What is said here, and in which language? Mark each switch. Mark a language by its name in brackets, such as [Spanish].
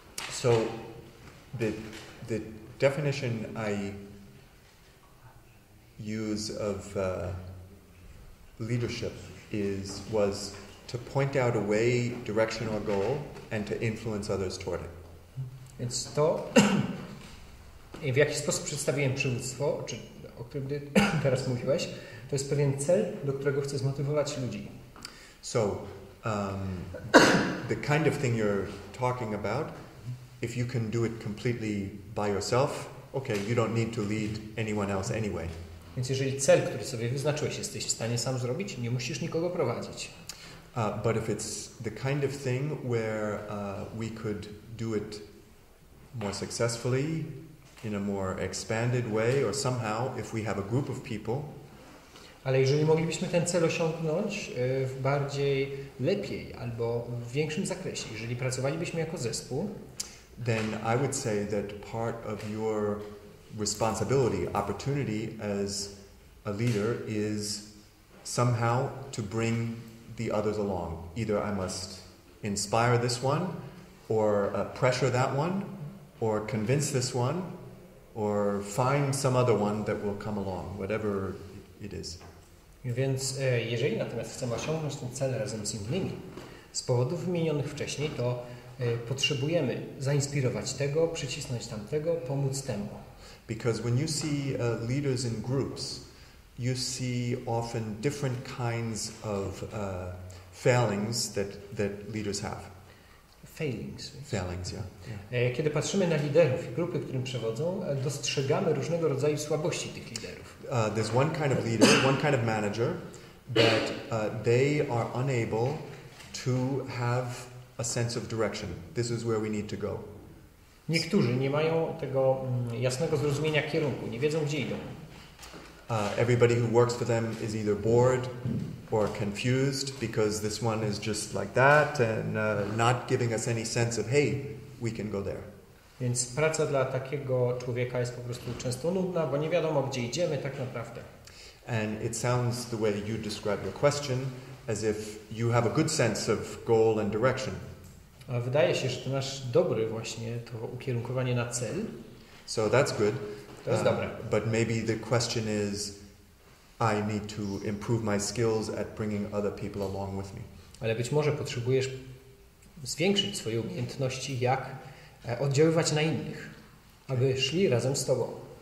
[English] So, the definition I use of leadership was to point out a way, direction, or goal, and to influence others toward it. [Polish] Więc to, w jaki sposób przedstawiłem przywództwo, o którym teraz mówiłeś, to jest pewien cel, do którego chcę zmotywować ludzi. [English] So, the kind of thing you're talking about, if you can do it completely by yourself, okay, you don't need to lead anyone else anyway. [Polish] Więc jeżeli cel, który sobie wyznaczyłeś, jesteś w stanie sam zrobić, nie musisz nikogo prowadzić. [English] But if it's the kind of thing where we could do it more successfully, in a more expanded way, or somehow, if we have a group of people. [Polish] Ale jeżeli moglibyśmy ten cel osiągnąć w bardziej lepiej albo w większym zakresie, jeżeli pracowalibyśmy jako zespół, [English] then I would say that part of your responsibility, opportunity as a leader is somehow to bring the others along. Either I must inspire this one, or pressure that one, or convince this one, or find some other one that will come along, whatever it is. [Polish] Więc jeżeli natomiast chcemy osiągnąć ten cel razem z innymi, z powodów wymienionych wcześniej, to potrzebujemy zainspirować tego, przycisnąć tamtego, pomóc temu. [English] Because when you see leaders in groups, you see often different kinds of failings that leaders have. Failings, yeah. [Polish] Kiedy patrzymy na liderów i grupy, którym przewodzą, dostrzegamy różnego rodzaju słabości tych liderów. [English] There's one kind of leader, one kind of manager that they are unable to have a sense of direction. This is where we need to go. [Polish] Niektórzy nie mają tego jasnego zrozumienia kierunku, nie wiedzą, gdzie idą. [English] Everybody who works for them is either bored or confused because this one is just like that and not giving us any sense of, hey, we can go there. [Polish] Więc praca dla takiego człowieka jest po prostu często nudna, bo nie wiadomo, gdzie idziemy tak naprawdę. [English] And it sounds the way you describe your question as if you have a good sense of goal and direction. [Polish] A wydaje się, że ty masz dobry właśnie to ukierunkowanie na cel. [English] So that's good. [Polish] To jest dobre. [English] But maybe the question is, I need to improve my skills at bringing other people along with me. [Polish] Ale być może potrzebujesz zwiększyć swoje umiejętności, jak oddziaływać na innych, aby szli razem z tobą.